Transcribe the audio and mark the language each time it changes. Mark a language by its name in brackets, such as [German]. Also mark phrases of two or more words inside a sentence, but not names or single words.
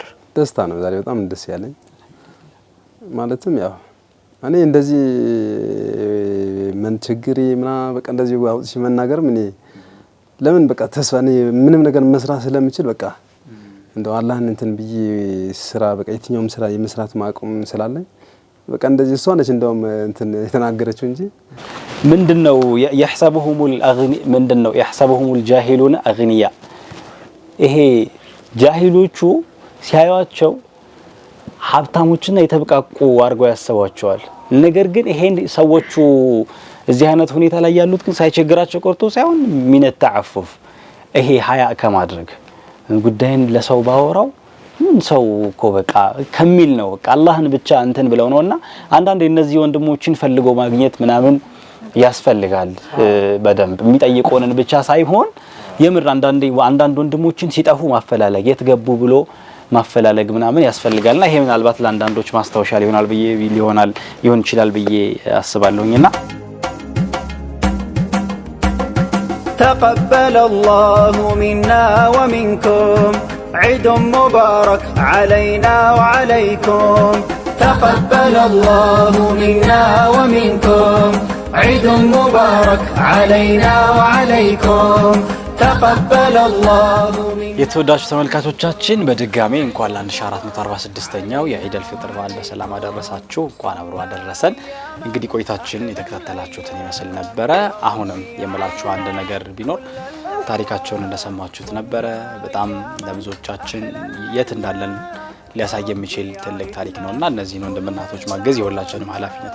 [Amharic] ደስታ ነው ዛሬ በጣም ደስ ያለኝ። ማለትም ያው እኔ እንደዚህ ምን ችግር ምና በቃ እንደዚህ አውጥቼ መናገር ምን ለምን በቃ ተስፋ እኔ ምንም ነገር መስራት ስለምችል በቃ እንደው አላህን እንትን ብዬ ስራ በቃ የትኛውም ስራ የመስራት ማቆም ስላለኝ በቃ እንደዚህ እሷ ነች እንደውም እንትን የተናገረችው እንጂ ምንድነው [Arabic] يحسبهم الجاهلون اغنياء [Amharic] ይሄ ጃሂሎቹ ሲያዩአቸው ሀብታሞችና የተበቃቁ አርገው ያሰባቸዋል። ነገር ግን ይሄን ሰዎቹ እዚህ አይነት ሁኔታ ላይ ያሉት ግን ሳይቸግራቸው ቆርጦ ሳይሆን ምን ተዓፈፍ ይሄ ሀያ ከማድረግ ጉዳይን ለሰው ባወራው ምን ሰው እኮ በቃ ከሚል ነው በቃ አላህን ብቻ እንትን ብለው ነውና አንዳንድ እነዚህ ወንድሞችን ፈልጎ ማግኘት ምናምን ያስፈልጋል። በደንብ የሚጠይቁንን ብቻ ሳይሆን የምር አንዳንድ ወንድሞችን ሲጠፉ ማፈላለግ የትገቡ ብሎ ማፈላለግ ምናምን ያስፈልጋልና ይሄ ምናልባት ለአንዳንዶች ማስታወሻ ሊሆን ይችላል ብዬ አስባለሁኝና [Arabic] تقبل الله منا ومنكم عيد مبارك علينا وعليكم تقبل الله منا ومنكم عيد مبارك علينا وعليكم تقبل الله [Amharic] የተወዳጁ ተመልካቾቻችን በድጋሚ እንኳን ለ1446ኛው የዒድ አልፍጥር በዓል በሰላም አደረሳችሁ። እንኳን አብሮ አደረሰን። እንግዲህ ቆይታችን የተከታተላችሁትን ይመስል ነበረ። አሁንም የምላችሁ አንድ ነገር ቢኖር ታሪካቸውን እንደሰማችሁት ነበረ። በጣም ለብዙዎቻችን የት እንዳለን ሊያሳይ የሚችል ትልቅ ታሪክ ነውና እነዚህን ወንድምናቶች ማገዝ የሁላችንም ኃላፊነት